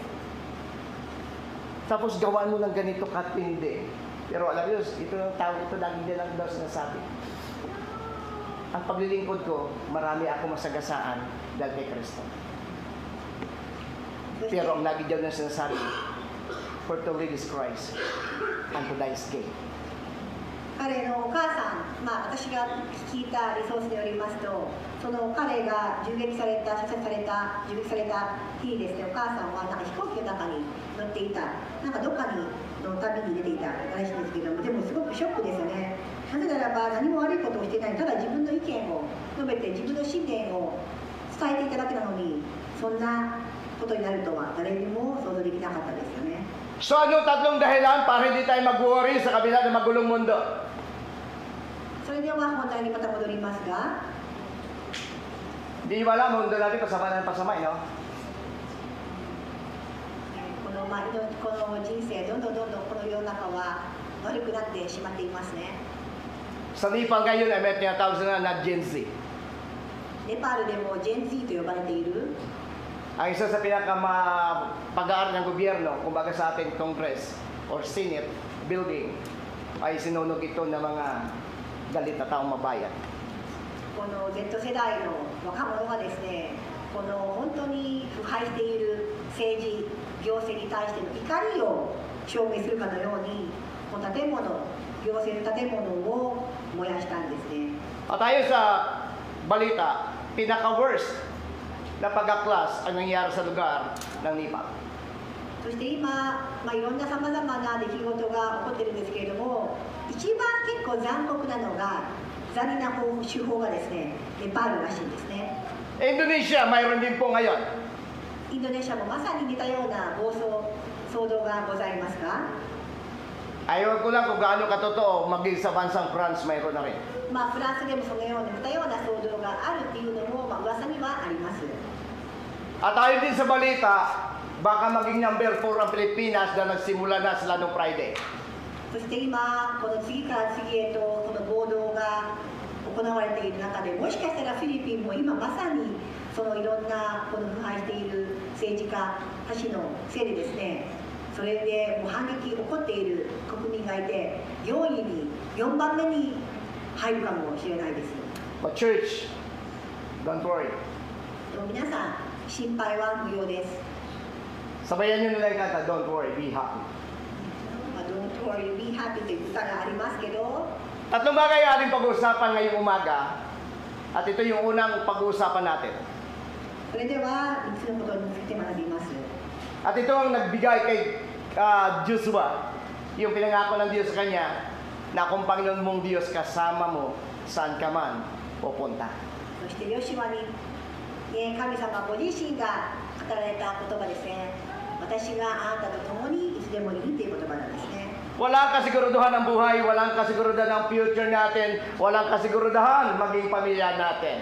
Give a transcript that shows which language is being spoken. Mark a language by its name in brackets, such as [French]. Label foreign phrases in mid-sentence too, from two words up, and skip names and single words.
[Filipino] Tapos gawaan mo ng ganito katindi. Pero alam niyo, ito yung tao, ito lagi nilang daw sinasabi. Ang paglilingkod ko, marami ako masagasaan dahil kay Kristo. Pero ang lagi daw na sinasabi, [English] for to live is Christ, and to die is gain. [Japanese] 彼のお母さん、私が聞いたリソースによりますと、その彼が銃撃された日にですね、お母さんはなんか飛行機の中に乗っていた、なんかどっかにの旅に出ていたらしいんですけども、でもすごくショックですよね。なぜならば何も悪いことをしていない、ただ自分の意見を述べて自分の信念を伝えていただけなのに、そんなことになるとは誰にも想像できなかったですよね。 [Filipino] So ano tatlong dahilan para hindi tayo mag-worry sa kabila ng magulong mundo? [Japanese] それでは本題にまた戻りますが、 [Filipino] Di wala, mundo natin pasama ng pasamay, no? [Japanese] この人生どんどんこの世の中は悪くなってしまっていますね。 [Filipino] Sa Nepal ngayon ay may tinatawag sila na Gen Z. [Japanese] ネパールでもジェン Z と呼ばれている [Filipino] Ang isa sa pag-aaral ng gobyerno, kumbaga sa ating [English] Congress or Senate building, [Filipino] ay sinunog ito ng mga galit na taong mabayan. [Japanese] この Z 世代の若者がですね、この本当に腐敗している政治、行政に対しての怒りを証明するかのように、この建物、行政の建物を燃やしたんですね。 [Filipino] At tayo sa balita, pinaka-worst na pag-aklas ang nangyari sa lugar ng Nepal. [Japanese] そして今、いろんなさまざまな出来事が起こってるんですけれども、一番結構残酷なのが、残忍な手法がですね、ネパールらしいんですね。 [Filipino] Indonesia, mayroon din po ngayon. [Japanese] インドネシアもまさに似たような暴走、騒動がございますが、 [Filipino] Ayaw ko lang kung gaano katotoo, maging sa bansang France mayroon na rin. [Japanese] フランスでもそのような似たような騒動があるっていうのも、噂にはあります。 [Filipino] At tayo din sa balita, baka maging number 4 ang Pilipinas na nagsimula na sila noong Friday. [Japanese] そして今、この次から次へとこの暴動が行われている中で、もしかしたらフィリピンも今まさにそのいろんなこの腐敗している政治家たちのせいでですね、 それでもう反撃起こっている国民がいて、4位に4番目に入るかもしれないです。 [English] But church, don't worry. [Japanese] でも皆さん、心配は無用です。 [Filipino] Sabayan nyo nila yung kanta, [English] don't worry, be happy. Don't worry, be happy [Japanese] という歌がありますけど、 [Filipino] Tatlong bagay ang ating pag-uusapan ngayong umaga. At ito yung unang pag-uusapan natin. [Japanese] それでは3つのことについて学びます。 [Filipino] At ito ang nagbigay kay Joshua. Yung pinangako ng Diyos sa kanya na kung Panginoon mong Diyos kasama mo saan ka man pupunta. [Japanese] そしてヨシュアに、神様ご自身が語られた言葉ですね。私があなたと共にいつでもいるという言葉なんですね。 [Filipino] Walang kasiguruduhan ng buhay, walang kasiguruduhan ng future natin, walang kasiguruduhan maging pamilya natin.